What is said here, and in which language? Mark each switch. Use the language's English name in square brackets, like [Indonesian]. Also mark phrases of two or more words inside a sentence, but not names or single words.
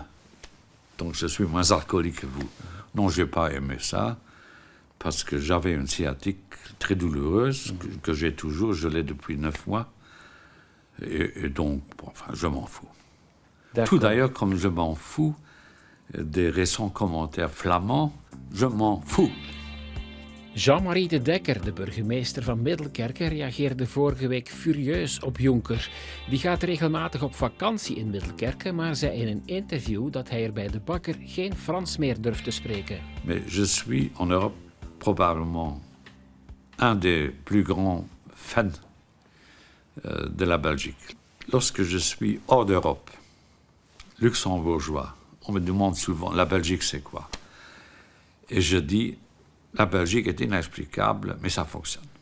[French] Donc je suis moins alcoolique que vous. Non, je n'ai pas aimé ça, parce que j'avais une sciatique très douloureuse, que j'ai toujours, je l'ai depuis 9 mois. Et donc, bon, enfin, je m'en fous. Tout d'ailleurs, comme je m'en fous des récents commentaires flamands, je m'en fous. [Dutch] Jean-Marie de Dekker, de burgemeester van Middelkerke, reageerde vorige week furieus op Juncker. Die gaat regelmatig op vakantie in Middelkerke, maar zei in een interview dat hij er bij de bakker geen Frans meer durft te spreken. [French] Mais je suis en Europe probablement un des plus grands fans de la Belgique. Lorsque je suis hors d'Europe, luxembourgeois, on me demande souvent, la Belgique c'est quoi? Et je dis, la Belgique est inexplicable, mais ça fonctionne.